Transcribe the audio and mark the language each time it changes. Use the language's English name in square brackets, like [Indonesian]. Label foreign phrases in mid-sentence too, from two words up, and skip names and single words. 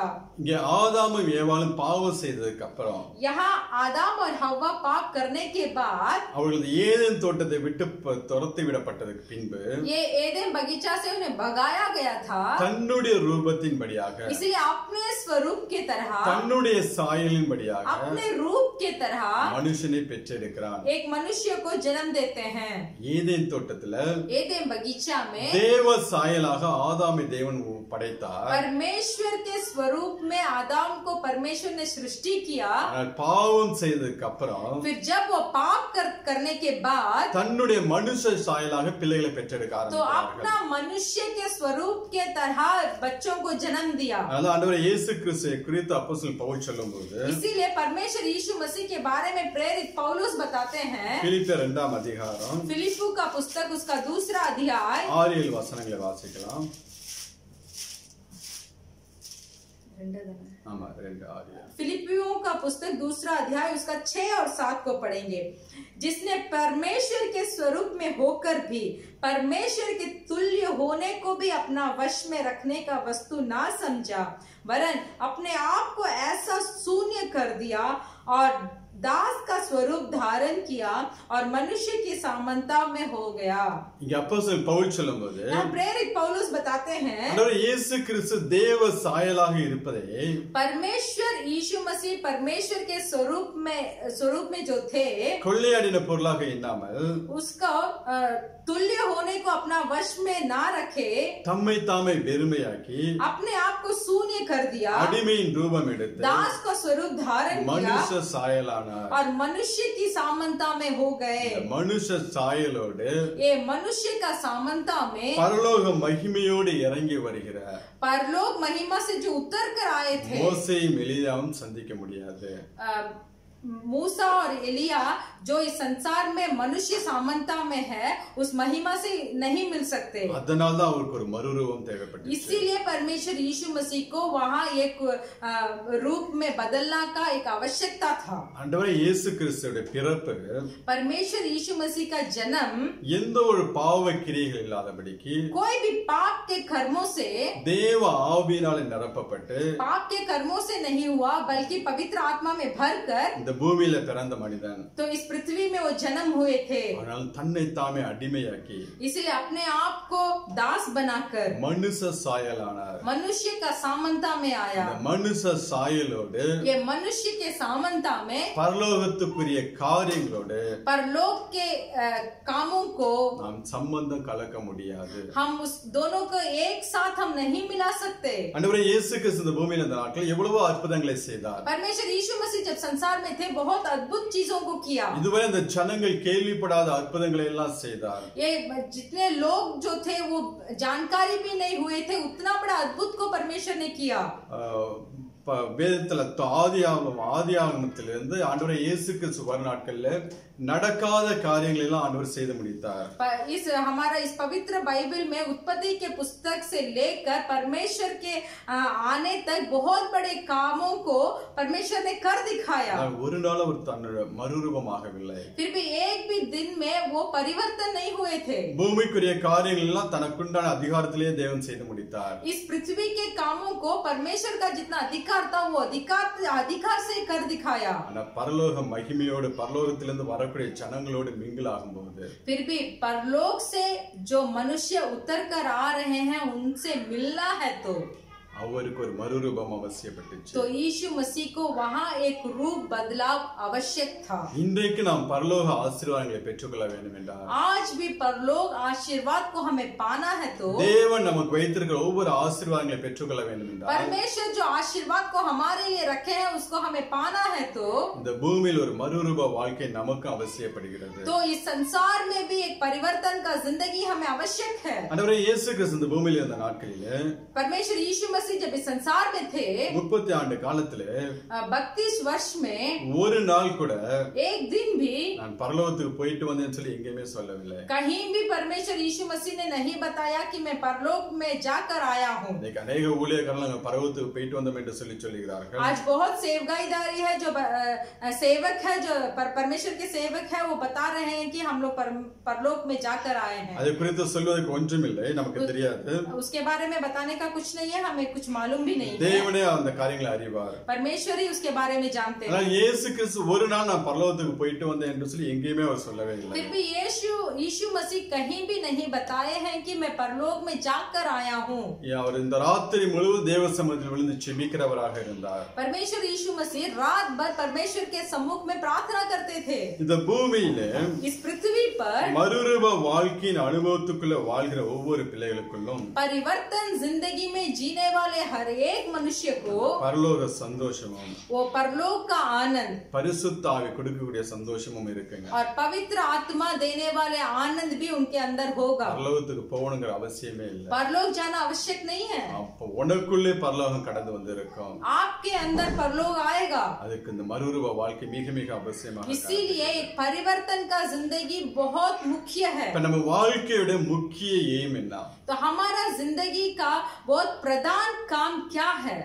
[Tamil] இங்கே ஆதாமும் ஏவாளும் பாவம் செய்ததுக்கு அப்புறம் [Hindi] यहाँ आदम और हव्वा पाप करने के बाद [Tamil] அவர்கள் ஏதேன் தோட்டத்தை விட்டு துரத்தி விடப்பட்டதுக்கு பின்பு [Hindi] ये एदेन बगीचा से उन्हें भगाया गया था. [Tamil] தன்னுடைய ரூபத்தின்படியாக [Hindi] इसलिए अपने स्वरूप के तरह, [Tamil] தன்னுடைய சாயலின்படியாக [Hindi] अपने रूप के तरह [Tamil] மனுஷனை பெற்றெடுக்கிறான். [Hindi] एक मनुष्य को जन्म देते हैं. [Tamil] ஏதேன் தோட்டத்துல [Hindi] एदेन बगीचा में [Tamil] தேவ சாயலாக ஆதாமை தேவன் படைத்தார். [Hindi] परमेश्वर के स्वरूप में आदम को परमेश्वर ने सृष्टि किया. [Tamil] பாவம் செய்ததுக்கு அப்புறம் [Hindi] फिर जब वो पाप करने के बाद [Tamil] தன்னுடைய மனுஷ சாயலாக பிள்ளைகளை பெற்றெடுக்க [Hindi] तो [Tamil] ஆரம்பித்தார்கள். [Hindi] अपना मनुष्य के स्वरूप के तरह बच्चों को जन्म दिया. [Tamil] அதான் ஆண்டவர் இயேசு கிறிஸ்துவை குறித்து அப்போஸ்தலன் பவுல் சொல்லும்போது [Hindi] इसीलिए परमेश्वर यीशु मसीह के बारे में प्रेरित पौलुस बताते हैं. [Tamil] பிலிப்பியர் 2ஆம் அதிகாரம் [Hindi] फिलिप्पी का पुस्तक उसका 2रा अध्याय [Tamil] 6-7 வசனங்களை வாசிக்கலாம். [Hindi] फिलिपियों का पुस्तक 2रा अध्याय उसका 6 और 7 को पढ़ेंगे. जिसने परमेश्वर के स्वरूप में होकर भी परमेश्वर के तुल्य होने को भी अपना वश में रखने का वस्तु ना समझा, वरन अपने आप को ऐसा शून्य कर दिया और दास का स्वरूप धारण किया और मनुष्य की समानता में हो गया. [Tamil] இங்க அப்போஸ்தலன் பவுல் சொல்லும்போது [Hindi] प्रेरित पौलुस बताते हैं [Tamil] ஆண்டவர் இயேசு கிறிஸ்து தேவ சாயலாக இருப்பதை [Hindi] परमेश्वर यीशु मसीह परमेश्वर के स्वरूप में जो थे [Tamil] கொள்ளையாடின பொருளாக எண்ணாமல் [Hindi] उसका तुल्य होने को अपना वश में ना रखे, [Tamil] தம்மை தாமே வெறுமையாக்கி [Hindi] अपने आप को शून्य कर दिया, [Tamil] அடிமையின் ரூபம் எடுத்து [Hindi] दास का स्वरूप धारण किया [Tamil] மனுஷ சாயலான [Hindi] और मनुष्य की समानता में हो गए. [Tamil] மனுஷ சாயலோடு [Hindi] ये मनुष्य का समानता में [Tamil] பரலோக மகிமையோடு இறங்கி வருகிற [Hindi] परलोक महिमा से जो उतर कर आए थे, [Tamil] மோசேயும் எலியாவும் சந்திக்க முடியாது. [Hindi] मूसा और एलिया जो इस संसार में मनुष्य समानता में है, उस महिमा से नहीं मिल सकते. [Tamil] அதனால தான் அவருக்கு ஒரு மறுரூபம் தேவைப்பட்டுச்சு. [Hindi] इसीलिए परमेश्वर यीशु मसीह को वहाँ एक रूप में बदलना का एक आवश्यकता था. [Tamil] ஆண்டவர் இயேசு கிறிஸ்துவோட பிறப்பு [Hindi] परमेश्वर यीशु मसीह का जन्म [Tamil] எந்த ஒரு பாவ கிரியைகள் இல்லாதபடிக்கு [Hindi] कोई भी पाप के कर्मों से [Tamil] தேவ ஆவியினாலே நிரப்பப்பட்டு [Hindi] पाप के कर्मों से नहीं हुआ, बल्कि पवित्र आत्मा में भरकर [Tamil] இந்த பூமியில பிறந்த மனிதன். [Hindi] तो इस पृथ्वी में वो जन्म हुए थे. [Tamil] ஆனால் தன்னை தாமே அடிமையாக்கி [Hindi] इसलिए अपने आप को दास बनाकर [Tamil] மனுஷ சாயலானார். [Hindi] मनुष्य का समानता में आया. [Tamil] இந்த மனுஷ சாயலோடு [Hindi] ये मनुष्य के समानता में [Tamil] பரலோகத்துக்குரிய காரியங்களோடு [Hindi] परलोक के कामों को [Tamil] நாம் சம்பந்தம் கலக்க முடியாது. [Hindi] हम उस दोनों को एक साथ हम नहीं मिला सकते. [Tamil] ஆண்டவரே இயேசு கிறிஸ்து இந்த பூமியில இருந்த நாட்கள் எவ்வளவோ அற்புதங்களை செய்தார். [Hindi] परमेश्वर यीशु मसीह जब संसार में थे बहुत अद्भुत चीजों को किया. [Tamil] இதுவரை இந்த ஜனங்கள் கேள்விப்படாத அற்புதங்களை எல்லாம் செய்தார். [Hindi] ये जितने लोग जो थे वो जानकारी भी नहीं हुए थे, उतना बड़ा अद्भुत को परमेश्वर ने किया. [Tamil] வேதத்துல ஆதியாகமத்திலிருந்து ஆண்டவரை இயேசு கிறிஸ்து வரும் நாட்கள்ல நடக்காத காரியங்கள் எல்லாம் ஆண்டவர் செய்து முடித்தார். [Hindi] हमारा इस पवित्र बाइबल में उत्पत्ति के पुस्तक से लेकर परमेश्वर के आने तक बहुत बड़े कामों को परमेश्वर ने कर दिखाया. [Tamil] ஒரு நாள் அவர் தன்னோட மறுரூபமாகவில்லை. [Hindi] फिर भी एक भी दिन में वो परिवर्तन नहीं हुए थे. [Tamil] பூமிக்குரிய காரியங்கள் எல்லாம் தனக்குண்டான அதிகாரத்திலேயே தேவன் செய்து முடித்தார். [Hindi] इस पृथ्वी के कामों को परमेश्वर का जितना अधिकार था वो अधिकार से कर दिखाया. [Tamil] ஆனா பரலோக மகிமையோடு பரலோகத்திலிருந்து வரக்கூடிய ஜனங்களோடு மிங்கிள் ஆகும்போது [Hindi] फिर भी परलोक से जो मनुष्य उतर कर आ रहे हैं उनसे मिलना है तो [Tamil] அவருக்கு ஒரு மறுரூபம் அவசியப்பட்டுச்சு. [Hindi] तो यीशु मसीह को वहां एक रूप बदलाव आवश्यक था. [Tamil] இன்றைக்கு நாம் பரலோக ஆசீர்வாதங்களை பெற்றுக்கொள்ள வேண்டும் என்றால், [Hindi] आज भी परलोक आशीर्वाद को हमें पाना है तो [Tamil] தேவன் நமக்கு வைத்திருக்கிற ஒவ்வொரு ஆசீர்வாதங்களை பெற்றுக்கொள்ள வேண்டும் என்றால், [Hindi] परमेश्वर जो आशीर्वाद को हमारे लिए रखे हैं उसको हमें पाना है तो [Tamil] இந்த பூமியில் ஒரு மறுரூப வாழ்க்கை நமக்கு அவசியப்படுகிறது. [Hindi] तो इस संसार में भी एक परिवर्तन का जिंदगी हमें आवश्यक है. [Tamil] ஆண்டவரே இயேசு கிறிஸ்து இந்த பூமியில் இருந்த நாட்களிலே, [Hindi] परमेश्वर यीशु मसीह जब इस संसार में थे [Tamil] 30 ஆண்டு காலத்திலே [Hindi] 32 वर्ष में [Tamil] ஒரு நாள் கூட [Hindi] एक दिन भी [Tamil] நான் பரலோகத்துக்கு போயிட்டு வந்தேன்னு சொல்லி எங்கேயுமே சொல்லவில்லை. [Hindi] कहीं भी परमेश्वर यीशु मसीह ने नहीं बताया कि मैं परलोक में जाकर आया हूँ. [Tamil] இன்னைக்கு अनेक ஊழியக்காரர்கள் பரலோகத்துக்கு போயிட்டு வந்தோம் என்று சொல்லுகிறார்கள். [Hindi] आज बहुत सेवकाईदारी है, जो सेवक है, जो परमेश्वर के सेवक है, वो बता रहे हैं कि हम लोग परलोक में जाकर आए हैं. [Tamil] அது குறித்து சொல்வதற்கு ஒன்றுமில்லை, நமக்கு தெரியாது. [Hindi] उसके बारे में बताने का कुछ नहीं है, हमें कुछ मालूम भी नहीं है. [Tamil] தேவனே அந்த காரியங்களை அறிவார். [Hindi] परमेश्वर ही उसके बारे में जानते हैं. [Tamil] ஆனால் இயேசு கிறிஸ்து ஒரு நாள் நான் பரலோகத்துக்கு போயிட்டு வந்தேன் என்று சொல்லி எங்கேயுமே அவர் சொல்லவே இல்லை. [Hindi] फिर भी यीशु मसीह कहीं भी नहीं बताए हैं कि मैं परलोक में जाकर आया हूँ. [Tamil] அவர் இந்த ராத்திரி முழுவதும் தேவ சமூகத்தில் விழுந்து ஜெபிக்கிறவராக இருந்தார். [Hindi] परमेश्वर यीशु मसीह रात भर परमेश्वर के सम्मुख में प्रार्थना करते थे. [Tamil] இந்த பூமியிலே [Hindi] इस पृथ्वी पर [Tamil] மறுரூப வாழ்க்கையின் அனுபவத்துக்குள்ள வாழ்கிற ஒவ்வொரு பிள்ளைகளுக்குள்ளும் [Hindi] परिवर्तन जिंदगी में जीने वाले हर एक मनुष्य को [Tamil] பரலோக சந்தோஷமும் [Hindi] वो परलोक का आनंद [Tamil] பரிசுத்த ஆவி கொடுக்கக்கூடிய சந்தோஷமும் இருக்குங்க. [Hindi] और पवित्र आत्मा देने वाले आनंद भी उनके अंदर होगा. [Tamil] பரலோகத்துக்கு போகணுங்கிற அவசியமே இல்லை. [Hindi] परलोक जाना आवश्यक नहीं है. [Tamil] அப்போ உனக்குள்ளே பரலோகம் கடந்து வந்திருக்கும். [Hindi] आपके अंदर परलोक आएगा. [Tamil] அதுக்கு இந்த மறுரூப வாழ்க்கை மிக மிக அவசியமாக. [Hindi] इसीलिए एक परिवर्तन का जिंदगी बहुत मुख्य है. [Tamil] இப்ப நம்ம வாழ்க்கையோட முக்கிய எய்ம் என்ன? [Hindi] तो हमारा जिंदगी का बहुत प्रधान काम क्या है?